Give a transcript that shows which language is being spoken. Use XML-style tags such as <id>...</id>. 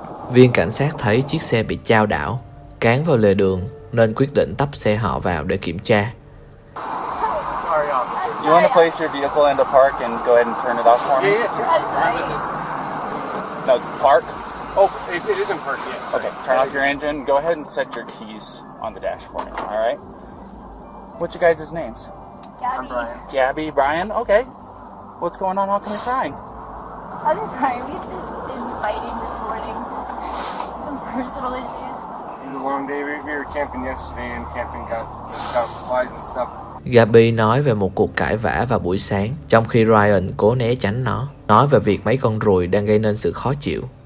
<vi>Viên cảnh sát thấy chiếc xe bị chao đảo, cán vào lề đường nên quyết định tấp xe họ vào để kiểm tra.</vi> <en>You want to place your vehicle in the park and go ahead and turn it off for me? No, park? Oh, it isn't parked yet. Okay, turn off your engine. Go ahead and set your keys on the dash for me, all right? What's your guys' names? Gabby. I'm Brian. Gabby, Brian, okay. What's going on? How come you're crying? I'm sorry. We've just been fighting this morning. Some personal issues. It was a long day. We were camping yesterday and camping got flies and stuff.</en> <vi>Gabby nói về một cuộc cãi vã vào buổi sáng, trong khi Ryan cố né tránh nó, nói về việc mấy con ruồi đang gây nên sự khó chịu.</vi>